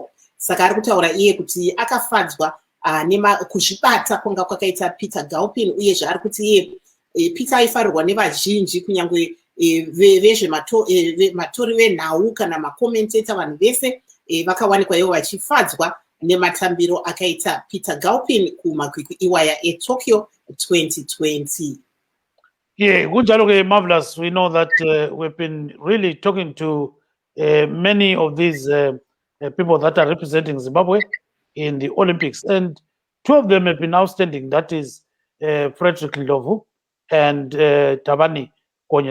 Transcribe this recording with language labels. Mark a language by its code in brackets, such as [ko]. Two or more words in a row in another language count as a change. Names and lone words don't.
[sn] Saka ari kutaura iye kuti akafadzwa kuzvibata kwanga kwakaita Peter Gilpin, uyezve ari kuti iye Peter aifarirwa nevazhinji, kunyangwe vezvematori venhau kana makomenteta, vanhu vese vakawanikwa ivo vachifadzwa nematambiro akaita Peter Gilpin kumakwikwi iwaya eTokyo 2020. [nd] Yeah, kunjalo ke Marvelous. [en] We know that we've been really talking to many of these people that are representing Zimbabwe in the Olympics, and two of them have been outstanding. That is Frederick Ndlovu and Tabani Konye.